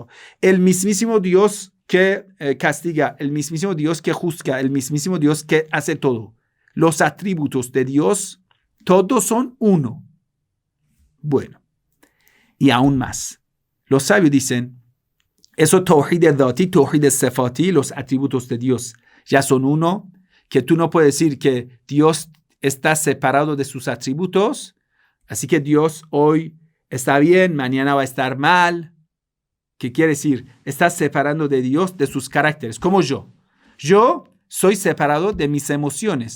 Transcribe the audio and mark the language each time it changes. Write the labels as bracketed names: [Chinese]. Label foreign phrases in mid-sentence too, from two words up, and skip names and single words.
[Spanish] El mismísimo Dios que castiga, el mismísimo Dios que juzga, el mismísimo Dios que hace todo. Los atributos de Dios, todos son uno. Bueno, y aún más. Los sabios dicen, eso [Arabic] توحيد ذاتي، توحيد صفاتي, [Spanish] los atributos de Dios ya son uno, que tú no puedes decir que Dios está separado de sus atributos, así que Dios hoy está bien, mañana va a estar mal. ¿Qué quiere decir? Estás separando de Dios de sus caracteres, como yo. Yo soy separado de mis emociones.